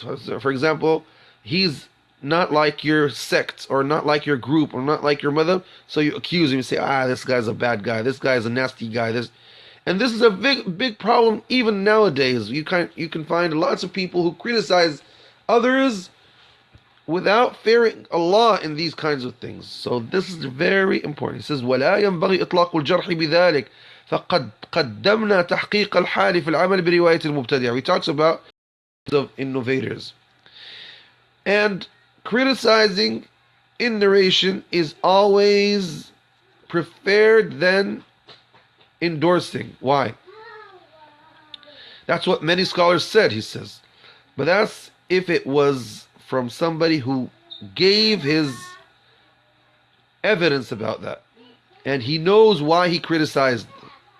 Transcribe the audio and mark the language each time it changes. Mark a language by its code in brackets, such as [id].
[en] For example, he's not like your sect, or not like your group, or not like your mother, so you accuse him. You say, this guy's a bad guy, this guy's a nasty guy, and this is a big problem even nowadays. You can find lots of people who criticize others without fearing Allah in these kinds of things. So this is very important. He says, [ar] وَلَا يَنْبَغِي إِطْلَاقُ الْجَرْحِ بِذَلِكَ فَقَدْ قَدَّمْنَا تَحْقِيقَ الْحَالِ فِي الْعَمَلِ بِرِوَايَةِ الْمُبْتَدِعِ. [en] He talks about the innovators. And criticizing in narration is always preferred than endorsing. Why? That's what many scholars said, he says. But that's if it was from somebody who gave his evidence about that, and he knows why he criticized them.